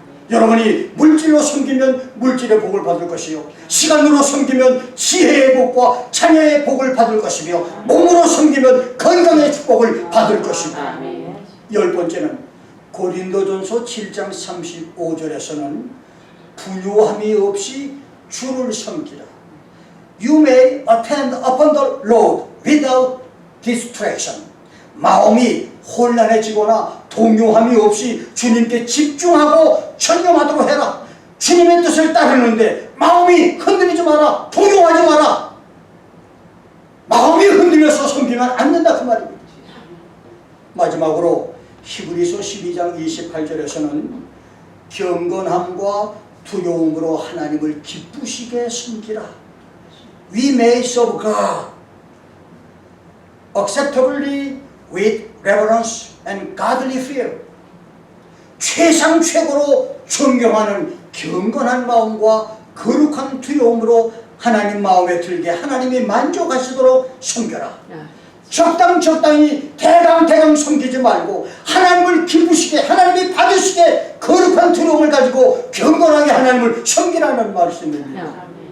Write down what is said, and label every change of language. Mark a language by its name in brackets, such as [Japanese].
[Korean] 여러분이 물질로 섬기면 물질의 복을 받을 것이요, 시간으로 섬기면 지혜의 복과 자녀의 복을 받을 것이며, 몸으로 섬기면 건강의 축복을 받을 것입니다. 아멘. 10번째는 고린도전서 7장 35절에서는 분요함이 없이 주를 섬기라. [English] You may attend upon the Lord without distraction. [Korean] 마음이 혼란해지거나 동요함이 없이 주님께 집중하고 전념하도록 해라. 주님의 뜻을 따르는데 마음이 흔들리지 마라. 동요하지 마라. 마음이 흔들려서 섬기면 안 된다 그 말입니다. 마지막으로 히브리서 12장 28절에서는 경건함과 두려움으로 하나님을 기쁘시게 섬기라. [English] We may serve God acceptably with reverence and godly fear. [Korean] 최상 최고로 존경하는 경건한 마음과 거룩한 두려움으로 하나님 마음에 들게 하나님이 만족하시도록 섬겨라. 적당히 대강 섬기지 말고 하나님을 기쁘시게, 하나님이 받으시게 거룩한 두려움을 가지고 경건하게 하나님을 섬기라는 말씀입니다.